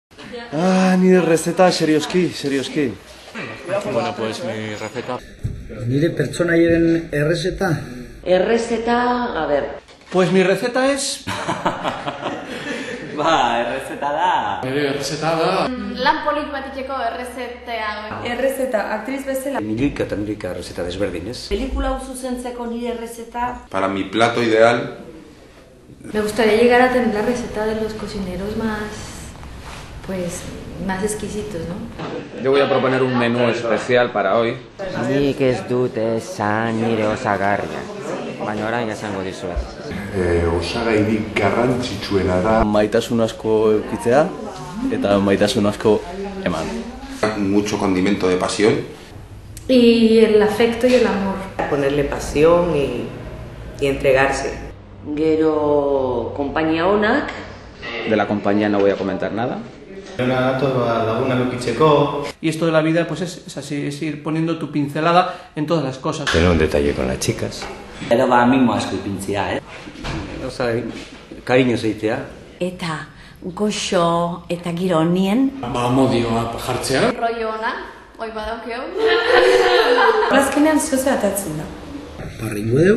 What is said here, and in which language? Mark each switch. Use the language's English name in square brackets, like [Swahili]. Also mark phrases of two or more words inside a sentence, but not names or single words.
[Basque] Nire receta, serioski. [Spanish] Bueno, pues mi receta. [Basque] Nire pertsonaiaren errezeta? Errezeta, [Spanish] a ver. Pues mi receta es... [Basque] Errezeta da. Errezeta da. Lan polit bat itxeko errezetea. Errezeta, aktriz bezala. Milioika eta milioika errezeta desberdinez. Pelikula hau zuzentzeko nire errezeta. [Spanish] Para mi plato ideal. Me gustaría llegar a tener la receta de los cocineros más exquisitos, ¿no? Yo voy a proponer un menú especial para hoy. [Basque] Nik ez dut esan nire osagarria, baina orain esango dizuet. Osagairik garrantzitsuena da. Maitasun asko eukitzea eta maitasun asko eman. [Spanish] Mucho condimento de pasión. Y el afecto y el amor. Ponerle pasión y entregarse. [Basque] Gero, konpainia onak. [Spanish] De la compañía no voy a comentar nada. Y esto de la vida pues es así, es ir poniendo tu pincelada en todas las cosas. Tener un detalle con las chicas. [Basque] Edo mimo asko ipintzea, Kariño zeitea. Eta goxo eta giro honien. Modioa jartzea. Rollo ona, hoi badaukeu. Azkenean zoze atatzen da. Parringo deu?